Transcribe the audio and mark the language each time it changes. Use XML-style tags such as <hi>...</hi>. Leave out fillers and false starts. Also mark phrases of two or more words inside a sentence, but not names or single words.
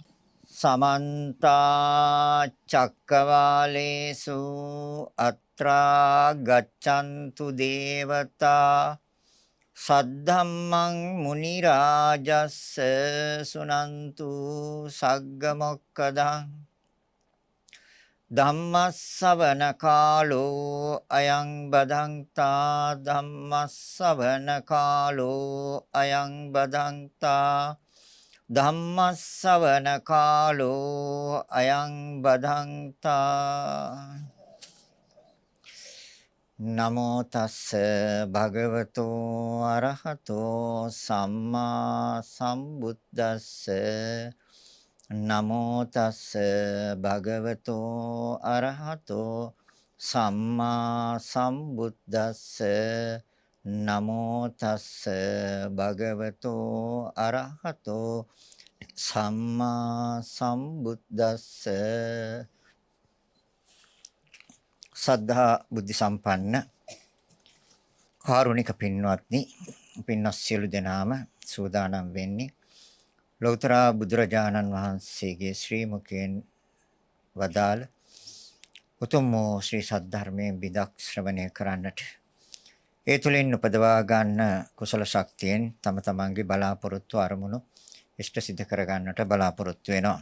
<pi>සමන්ත චක්කවාලේසු අත්‍රා ගච්ඡන්තු දේවතා සද්ධම්මං මුනි රාජස්ස සුනන්තු සග්ග මොක්කදං ධම්මස්සවන කාලෝ අයං බදන්තා ධම්මස්සවන කාලෝ අයං බදන්තා ධම්මස්සවන කාලෝ අයං බදන්තා නමෝ තස්ස භගවතෝ අරහතෝ සම්මා සම්බුද්දස්ස නමෝ තස්ස භගවතෝ අරහතෝ සම්මා සම්බුද්දස්ස නමෝ තස්ස භගවතෝ අරහතෝ සම්මා සම්බුද්දස්ස සද්ධා බුද්ධ</pi> <si>සම්පන්න කාරුණික පින්වත්නි පින්වත් සියලු දෙනාම සූදානම් වෙන්නේ ලෞතර බුදුරජාණන් වහන්සේගේ ශ්‍රී මුඛයෙන් වදාළ උතුම් ශ්‍රී සද්ධර්මයේ බිදක් ශ්‍රවණය කරන්නට ඒ තුලින් උපදවා ගන්න කුසල ශක්තියෙන් තම තමන්ගේ බලාපොරොත්තු අරමුණු ඉෂ්ට සිද්ධ කර ගන්නට බලාපොරොත්තු වෙනවා.</si>